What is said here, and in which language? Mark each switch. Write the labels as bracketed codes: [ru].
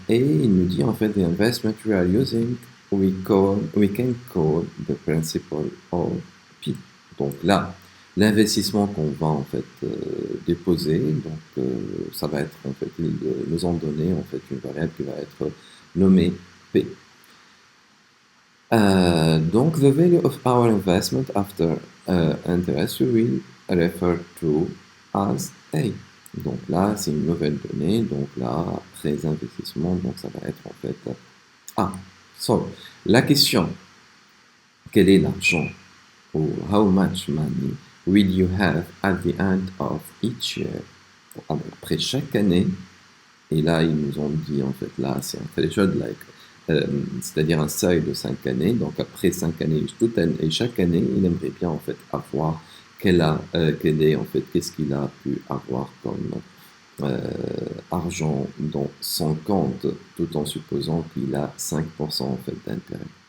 [fr] Et il nous dit en fait, [en] the investment we are using, we can call the principal of P. [fr] Donc là, l'investissement qu'on va en fait déposer, donc ça va être en fait, ils nous ont donné en fait une variable qui va être nommée P. [en] Donc, the value of our investment after interest we will refer to as A. [fr] Donc là, c'est une nouvelle donnée. Donc là, après investissement, donc ça va être en fait A. So, la question, quel est l'argent? [en] Ou how much money will you have at the end of each year? [fr] Après chaque année, et là, ils nous ont dit, en fait, là, c'est un threshold, like, c'est-à-dire un seuil de 5 années. Donc, après 5 années, et chaque année, il aimerait bien, en fait, avoir quel est, en fait, qu'est-ce qu'il a pu avoir comme argent dans son compte, tout en supposant qu'il a 5% en fait d'intérêt.